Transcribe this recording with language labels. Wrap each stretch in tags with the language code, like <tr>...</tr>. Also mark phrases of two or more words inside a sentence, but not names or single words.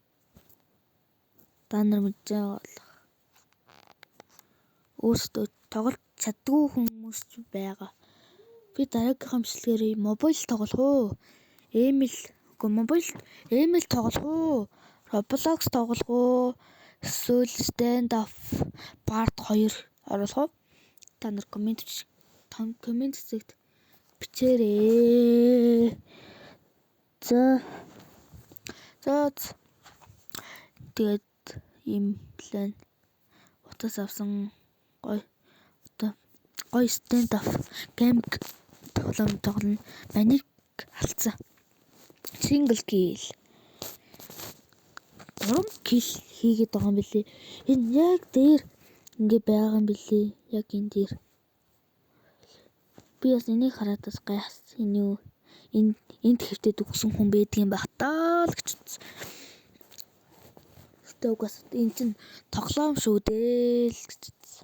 <mn>Та нар мэдж байгаа бол өөртөө тоглож чаддгүй хүмүүс байгаа. Би дараагийнхаа бичлэгээр мобайл тоглох уу? Мобайл тоглох уу? Roblox тоглох уу? Эсвэл Stand up part 2 оруулах уу? Та нар комент хэсэгт бичээрэй. За. Тэгээд ийм план утас авсан гоё Stand up гейм тоглоно. Маник алдсан.</mn> <en>Single kill.</en> <mn>3 kill хийгээд байгаа юм билээ. Энэ яг дээр ингээ байгаа юм билээ. Яг энэ дээр. Би бас энийг хараад бас гайхсан. Энд хэвтээд өгсөн хүн байдгийн байх таа л гэж бодсон. Угаас энэ чинь тоглоом шүү дээ л гэж бодсон.</mn>